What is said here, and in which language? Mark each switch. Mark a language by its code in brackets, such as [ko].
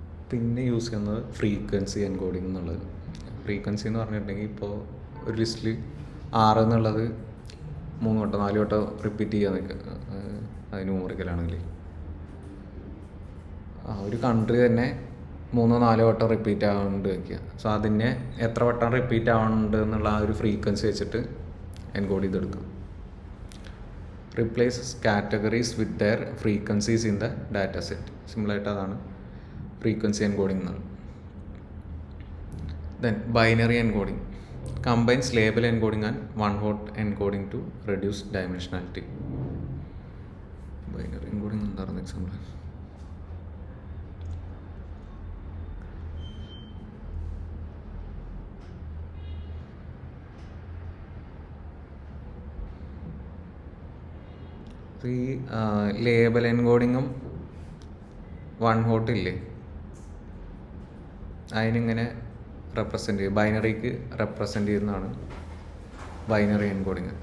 [ml] പിന്നെ യൂസ് ചെയ്യുന്നത് frequency encoding എന്നുള്ളത്. ഫ്രീക്വൻസി എന്ന് പറഞ്ഞിട്ടുണ്ടെങ്കിൽ ഇപ്പോൾ ഒരു ലിസ്റ്റിൽ 6 എന്നുള്ളത് 3 വട്ടം 4 വട്ടം റിപ്പീറ്റ് ചെയ്യാൻ നിൽക്കുക, അത് ന്യൂമറിക്കലാണെങ്കിൽ ആ ഒരു കൺട്രി തന്നെ 3-4 വട്ടം റിപ്പീറ്റ് ആവുന്നുണ്ട് വയ്ക്കുക. സോ അതിനെ എത്ര വട്ടം റിപ്പീറ്റ് ആവുന്നുണ്ട് എന്നുള്ള ആ ഒരു ഫ്രീക്വൻസി വെച്ചിട്ട് എൻകോഡ് ചെയ്തെടുക്കാം. [en] Replaces categories with their frequencies in the data set. [ml] സിമ്പിളായിട്ട് അതാണ് ഫ്രീക്വൻസി എൻകോഡിംഗ് എന്നുള്ളത്. [en] Then binary encoding combines label encoding and one-hot encoding to reduce dimensionality. [ml] Binary encoding എന്താണെന്ന് എക്സാമ്പിൾ? ഈ ലേബൽ എൻകോഡിങ്ങും 1-hot ഇല്ലേ, അതിനിങ്ങനെ റെപ്രസെൻ്റ് ചെയ്യും, ബൈനറിക്ക് റെപ്രസെൻ്റ് ചെയ്യുന്നതാണ് ബൈനറി എൻകോഡിങ്.